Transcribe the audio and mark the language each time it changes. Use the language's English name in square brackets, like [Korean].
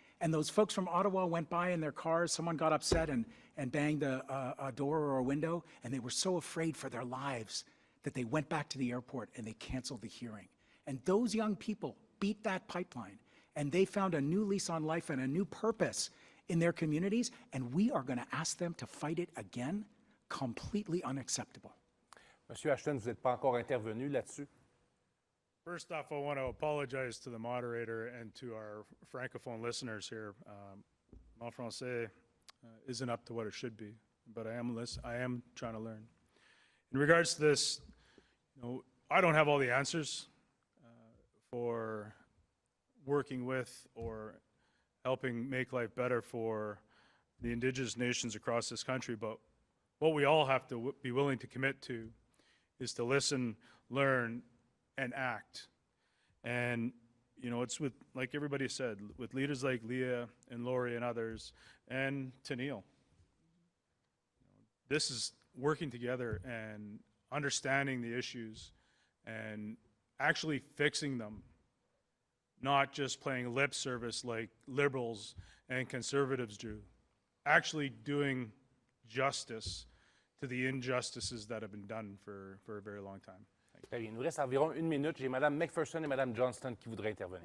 [English] And those folks from Ottawa went by in their cars. Someone got upset and banged a door or a window, and they were so afraid for their lives that they went back to the airport and they canceled the hearing. And those young people beat that pipeline, and they found a new lease on life and a new purpose in their communities, and we are going to ask them to fight it again. Completely unacceptable. [French] Monsieur Ashton, vous n'êtes pas encore intervenu là-dessus? [English] First off, I want to apologize to the moderator and to our francophone listeners here. [French] Mon français [English] isn't up to what it should be, but I am trying to learn. In regards to this, I don't have all the answers for working with or helping make life better for the Indigenous nations across this country, but what we all have to be willing to commit to is to listen, learn, and act. And it's with, like everybody said, with leaders like Leah and Lori and others, and Tanille. This is working together and understanding the issues and actually fixing them, not just playing lip service like liberals and conservatives do, actually doing justice to the injustices that have been done for a very long time. [French] Très bien. Il nous reste environ une minute. J'ai Mme McPherson et Mme Johnston qui voudraient intervenir.